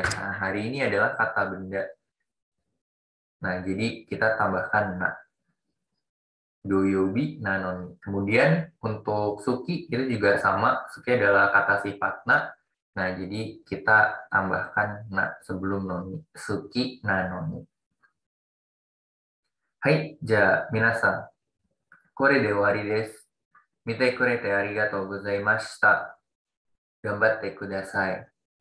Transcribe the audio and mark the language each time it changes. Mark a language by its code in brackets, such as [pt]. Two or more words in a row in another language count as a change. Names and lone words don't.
[id] Nah, hari ini adalah kata benda. Nah, jadi kita tambahkan na [ja] 土曜日なのに. [id] Kemudian untuk suki itu juga sama. Suki adalah kata sifat na. Nah, jadi kita tambahkan na sebelum noni. [ja] 好きなのに。はい、じゃ、皆さん. これで終わりです。見てくれてありがとうございました. 頑張ってください.